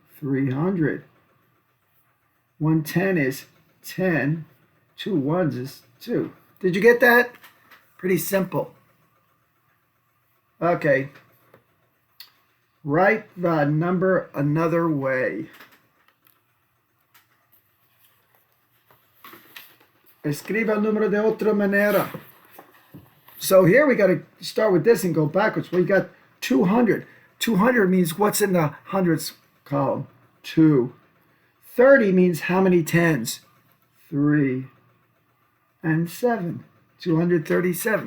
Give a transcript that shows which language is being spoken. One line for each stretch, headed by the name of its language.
English: 300. 110 is 10. 2 ones is 2. Did you get that? Pretty simple. Okay. Write the number another way.
Spanish: Escriba el número de otra manera.
English: So here we got to start with this and go backwards. We got 200. 200 means what's in the hundreds column? 2. 30 means how many tens? 3. And 7. 237.